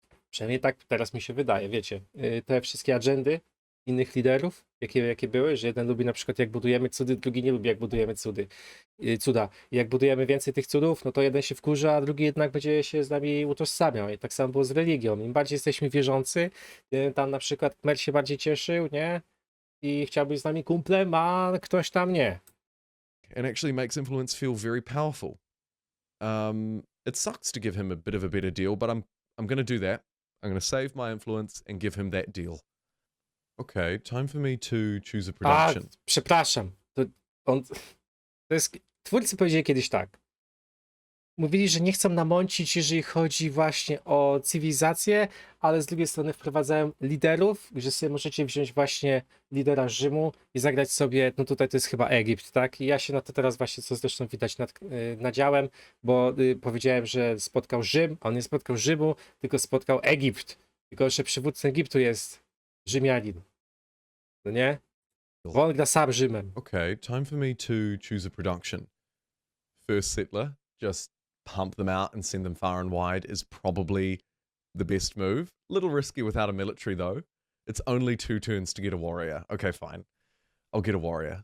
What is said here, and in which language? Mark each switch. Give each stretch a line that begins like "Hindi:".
Polish: Przynajmniej tak teraz mi się wydaje, wiecie. Te wszystkie agendy innych liderów, jakie były, że jeden lubi na przykład jak budujemy cudy, drugi nie lubi jak budujemy cuda. I jak budujemy więcej tych cudów, no to jeden się wkurza, a drugi jednak będzie się z nami utożsamiał. I tak samo było z religią. Im bardziej jesteśmy wierzący, tam na przykład Kmer się bardziej cieszył, nie? I chciał być z nami kumplem, a ktoś tam nie.
English: And actually makes influence feel very powerful. It sucks to give him a bit of a better deal, but I'm going to do that. I'm going to save my influence and give him that deal. Okay, time for me to choose a production.
Polish: Przepraszam. Twórcy powiedzieli kiedyś tak. Mówili, że nie chcą namącić, jeżeli chodzi właśnie o cywilizację, ale z drugiej strony wprowadzają liderów, że sobie możecie wziąć właśnie lidera Rzymu i zagrać sobie, no tutaj to jest chyba Egipt, tak? I ja się na to teraz właśnie, co zresztą widać nadziałem, bo powiedziałem, że spotkał Rzym, a on nie spotkał Rzymu, tylko spotkał Egipt. Tylko, że przywódcą Egiptu jest Rzymianin. No nie? Bo on gra sam Rzymem.
English: Okay, time for me to choose a production. First settler, just pump them out and send them far and wide is probably the best move. A little risky without a military though. It's only 2 turns to get a warrior. Okay, fine. I'll get a warrior.